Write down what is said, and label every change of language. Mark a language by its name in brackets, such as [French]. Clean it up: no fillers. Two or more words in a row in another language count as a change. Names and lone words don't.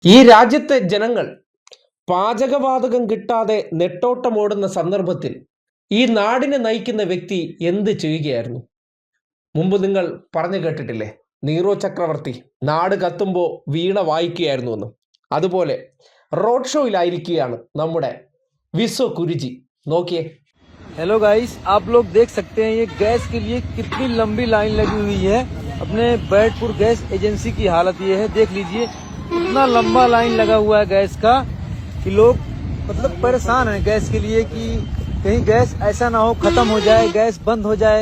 [Malayalam] ഈ രാജ്യത്തെ ജനങ്ങൾ പാചകവാതകം കിട്ടാതെ നെട്ടോട്ടമോടുന്ന സന്ദർഭത്തിൽ ഈ നാടിനെ നയിക്കുന്ന വ്യക്തി എന്ത് ചെയ്യുകയായിരുന്നു? മുമ്പ് നിങ്ങൾ പറഞ്ഞു കേട്ടിട്ടില്ലേ, നീറോ ചക്രവർത്തി നാട് കത്തുമ്പോൾ വീണ വായിക്കുകയായിരുന്നു എന്ന്. അതുപോലെ റോഡ് ഷോയിലായിരിക്കുകയാണ് നമ്മുടെ വിശ്വ കുരുജി. നോക്കിയേ. [Hindi] हेलो गाइस, आप लोग देख सकते हैं ये गैस के लिए कितनी लंबी लाइन लगी हुई है। अपने बैरकपुर गैस एजेंसी की हालत ये है, देख लीजिए इतना लंबा लाइन लगा हुआ है गैस का कि लोग मतलब परेशान हैं गैस के लिए कि कहीं गैस ऐसा ना हो खत्म हो जाए, गैस बंद हो जाए।